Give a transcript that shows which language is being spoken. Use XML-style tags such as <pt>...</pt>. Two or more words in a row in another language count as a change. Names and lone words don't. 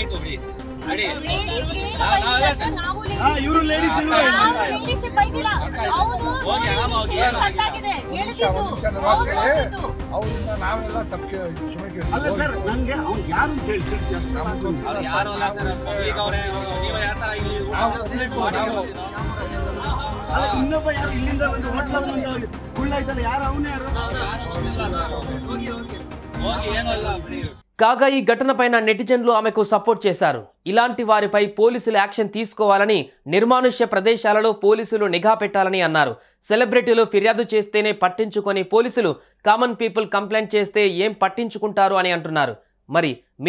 <kn>ಇವರು ಲೇಡೀಸ್ ಅಲ್ಲ ಸರ್ ನನ್ಗೆ ಅವ್ನು ಯಾರು ಅಂತ ಹೇಳಿ ಇನ್ನೊಬ್ಬ ಯಾರು ಇಲ್ಲಿಂದ ಒಂದು ಹೋಟ್ಲ ಒಂದು ಗುಳ್ಳಾಯ್ತಲ್ಲ ಯಾರು ಅವನೇ ಯಾರು</kn> <te>కాగా ఈ ఘటనపైన నెటిజన్లు ఆమెకు సపోర్ట్ చేశారు. ఇలాంటి వారిపై పోలీసులు యాక్షన్ తీసుకోవాలని, నిర్మానుష్య ప్రదేశాలలో పోలీసులు నిఘా పెట్టాలని అన్నారు. సెలబ్రిటీలు ఫిర్యాదు చేస్తేనే పట్టించుకొని పోలీసులు</te> <en>common people complaint</en> <te>చేస్తే ఏం పట్టించుకుంటారు అని అంటున్నారు.</te>